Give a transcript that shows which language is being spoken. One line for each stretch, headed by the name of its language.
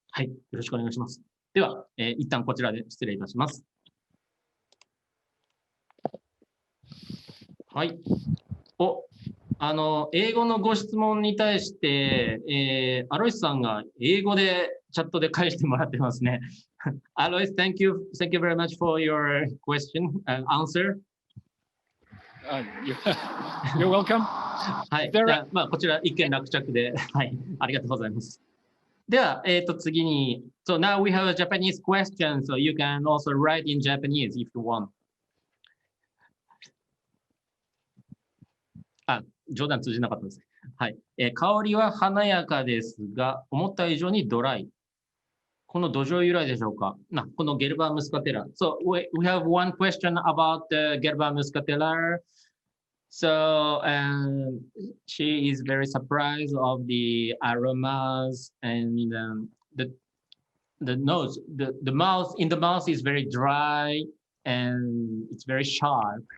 Japanese: はい、よろしくお願いします。では、一旦こちらで失礼いたします。はい。英語のご質問に対して、アロイスさんが英語でチャットで返してもらってますね。
English: アロイス、thank you very much for your question and answer. You're welcome.
Japanese: はい。じゃあ、まあ、こちら一件落着で、はい。ありがとうございます。では、次に、
English: So now we have a Japanese question, so you can also write in Japanese if you want.
Japanese: あ、冗談通じなかったです。はい。香りは華やかですが、思った以上にドライ。この土壌由来でしょうか。このゲルバームスカテラ。
English: So we have one question about the Gerber muscatella. So she is very surprised of the aromas and the nose, the mouth in the mouth is very dry and it's very sharp.